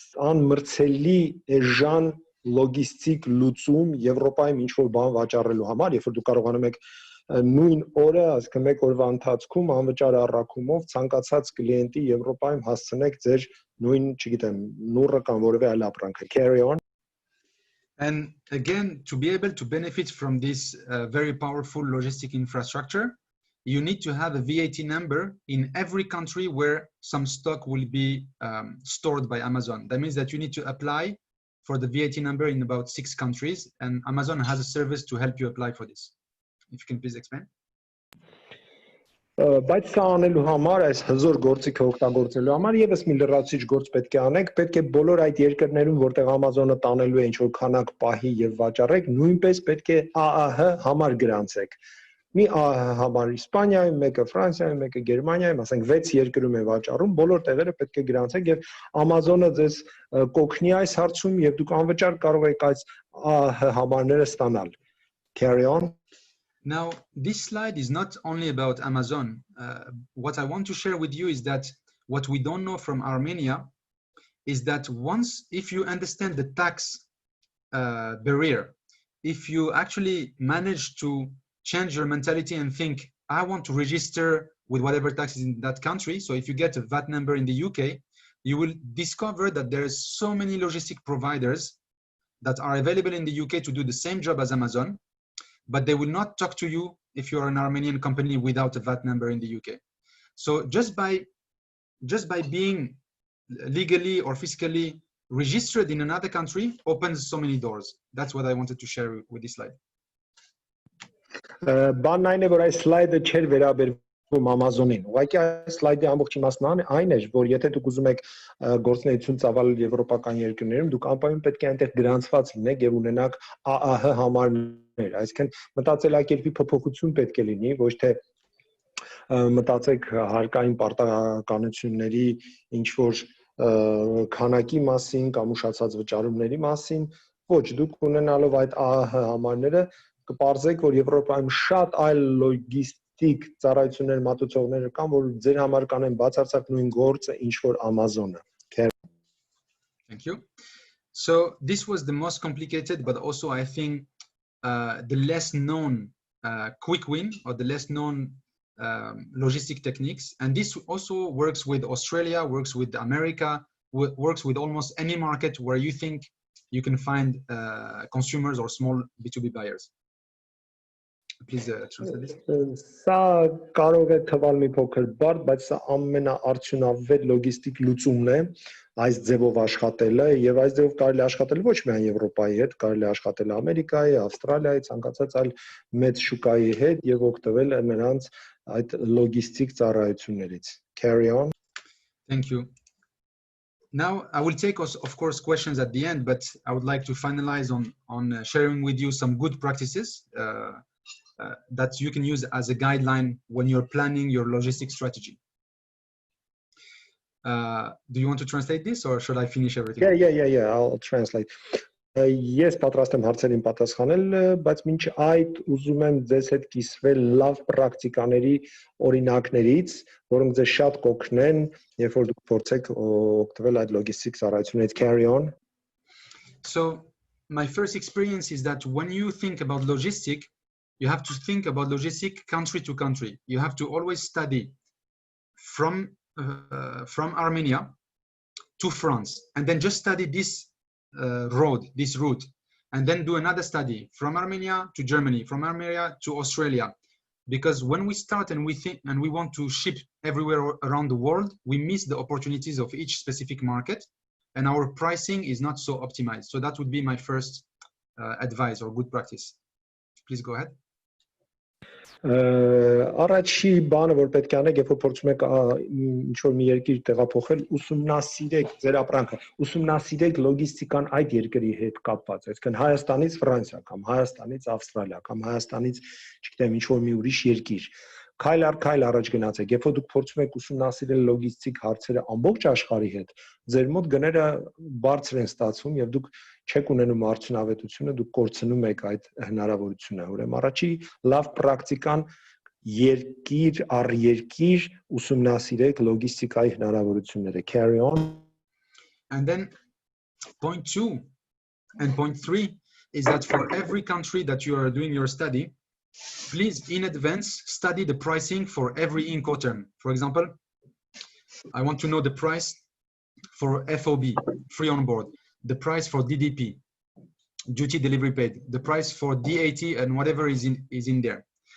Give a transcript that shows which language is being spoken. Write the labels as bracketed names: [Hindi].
[Armenian] անմրցելի էժան լոգիստիկ լուծում Եվրոպայում ինչ որ բան վաճառելու համար, երբ որ դուք կարողանում եք նույն օրը, այսինքն 1 օրվա ընթացքում անվճար առաքումով ցանկացած կլիենտի Եվրոպայում հասցնեք ձեր նույն, չգիտեմ, նուռը կամ որևէ այլ ապրանքը. [English] Carry on. And again, to be able to benefit from this very powerful logistic infrastructure, you need to have a VAT number in every country where some stock will be stored by Amazon. That means that you need to apply for the VAT number in about 6 countries, and Amazon has a service to help you apply for this. If you can please explain. [Armenian] Բայց սա անելու համար, այս հզոր գործիքը օգտագործելու համար եւս մի լրացուցիչ գործ պետք է անենք, պետք է բոլոր այդ երկրներում, որտեղ Amazon-ը տանելու է ինչ-որ քանակ պահի եւ վաճառեք, նույնպես պետք է ԱԱՀ համար գրանցեք։ Մի ԱԱՀ համար Իսպանիայում, մեկը Ֆրանսիայում, մեկը Գերմանիայում, ասենք 6 երկրում է վաճառում, բոլոր տեղերը պետք է գրանցեք եւ Amazon-ը ձեզ կօգնի այս հարցում եւ դուք անվճար կարող եք այս ԱԱՀ համարները ստանալ։ [English] Carry on. Now, this slide is not only about Amazon. What I want to share with you is that what we don't know from Armenia is that if you understand the tax barrier, if you actually manage to change your mentality and think, I want to register with whatever tax is in that country. So if you get a VAT number in the UK, you will discover that there are so many logistic providers that are available in the UK to do the same job as Amazon, but they will not talk to you if you are an Armenian company without a VAT number in the UK. So just by being legally or fiscally registered in another country opens so many doors. That's what I wanted to share with this slide. [Armenian] Բանն այն է, որ այս սլայդը չէր վերաբերվում Amazon-ին։ Ուղղակի այս սլայդի ամբողջ իմաստն այն է, որ եթե դուք ուզում եք գործունեություն ծավալել եվրոպական երկրներում, դուք անպայման պետք է այնտեղ գրանցված լինեք եւ ունենաք ԱԱՀ համարներ, այսինքն մտածելակերպի փոփոխություն պետք է լինի, ոչ թե մտածեք հարկային պարտականությունների ինչ որ քանակի մասին կամ ուշացած վճարումների մասին, ոչ, դուք ունենալով այդ ԱԱՀ համարները կպարզեք, որ Եվրոպայում շատ այլ լոգիստիկ ծառայություններ մատուցողներ կան, որ ձեր համար կանեն բացարձակ նույն գործը, ինչ որ Amazon-ը։ [English] Thank you. So this was the most complicated, but also I think the less known quick win or the less known logistic techniques. And this also works with Australia, works with America, works with almost any market where you think you can find consumers or small B2B buyers. Please translate this. [Armenian] Սա կարող է թվալ մի փոքր բարդ, բայց սա ամենաարդյունավետ լոգիստիկ լուծումն է այս ձևով աշխատելը, եւ այս ձևով կարելի աշխատել ոչ միայն Եվրոպայի հետ, կարելի աշխատել Ամերիկայի, Ավստրալիայի, ցանկացած այլ մեծ շուկայի հետ եւ օգտվել նրանց այդ լոգիստիկ ծառայություններից. [English] Carry on. Thank you. Now I will take of course questions at the end, but I would like to finalize on sharing with you some good practices that you can use as a guideline when you're planning your logistics strategy. Do you want to translate this or should I finish everything? Yeah, I'll translate. [Armenian] Ես պատրաստ եմ հարցերին պատասխանել, բայց մինչ այդ ուզում եմ ձեզ հետ կիսվել լավ պրակտիկաների օրինակներից, որոնք ձեզ շատ կօգնեն, երբ որ դուք փորձեք օգտվել այդ լոգիստիկ ծառայություններից. [English] Carry on. So my first experience is that when you think about logistic, you have to think about logistic country to country. You have to always study from Armenia to France, and then just study this route, and then do another study from Armenia to Germany, from Armenia to Australia. Because when we start and we think and we want to ship everywhere around the world, we miss the opportunities of each specific market, and our pricing is not so optimized. So that would be my first advice or good practice. Please go ahead. [Armenian] Առաջի բանը, որ պետք է անեք, երբ որ փորձում եք ինչ-որ մի երկիր տեղափոխել, ուսումնասիրեք ձեր ապրանքը, ուսումնասիրեք լոգիստիկան այդ երկրի հետ կապված, այսինքն Հայաստանից Ֆրանսիա կամ Հայաստանից Ավստրալիա կամ Հայաստանից, չգիտեմ, ինչ-որ մի ուրիշ երկիր, քայլ առ քայլ առաջ գնացեք, երբ որ դուք փորձում եք ուսումնասիրել լոգիստիկ հարցերը ամբողջ աշխարհի հետ, ձեր մոտ գները բարձր են ստացվում եւ դուք չեք ունենում արդյունավետությունը, դուք կորցնում եք այդ հնարավորությունը։ Ուրեմն առաջի լավ պրակտիկան երկիր առ երկիր ուսումնասիրեք լոգիստիկայի հնարավորությունները. [English] Carry on. And then point 2 and point 3 is that for every country that you are doing your study, please in advance study the pricing for every Incoterm. For example, I want to know the price for FOB, free on board, the price for DDP, duty delivery paid, the price for DAT and whatever is in there.